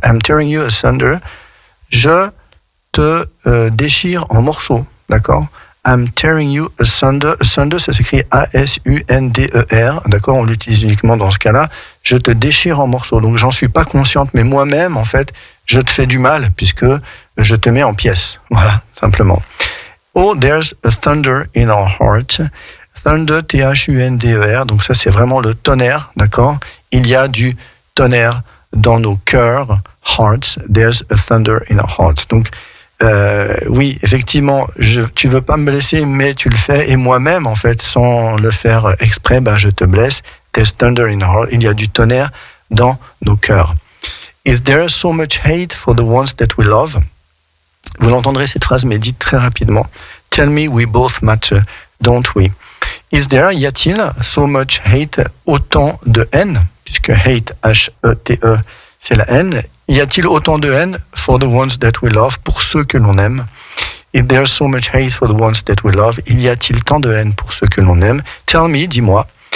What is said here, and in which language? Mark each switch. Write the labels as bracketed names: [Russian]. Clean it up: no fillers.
[English] I'm tearing you asunder. [French] Je te déchire en morceaux, d'accord. [English] I'm tearing you asunder. [French] Asunder, ça s'écrit A-S-U-N-D-E-R, d'accord, on l'utilise uniquement dans ce cas-là. Je te déchire en morceaux. Donc j'en suis pas consciente, mais moi-même, en fait, je te fais du mal, puisque je te mets en pièces. Voilà, simplement. [English] Oh, there's a thunder in our heart. [French] Thunder, T-H-U-N-D-E-R, donc ça c'est vraiment le tonnerre, d'accord. Il y a du tonnerre dans nos cœurs, hearts. [English] There's a thunder in our hearts. [French] Donc oui, effectivement, tu veux pas me blesser, mais tu le fais, et moi-même, en fait, sans le faire exprès, je te blesse. [English] There's thunder in our heart. [French] Il y a du tonnerre dans nos cœurs. [English] Is there so much hate for the ones that we love? [French] Vous l'entendrez cette phrase, mais dite très rapidement. [English] Tell me we both matter, don't we? Is there, [French] y a-t-il, [English] so much hate, [French] autant de haine, puisque hate, H-E-T-E, c'est la haine. Y a-t-il autant de haine [English] for the ones that we love, [French] pour ceux que l'on aime? [English] If there's so much hate for the ones that we love, [French] il y a-t-il tant de haine pour ceux que l'on aime? [English] Tell me, [French] dis-moi.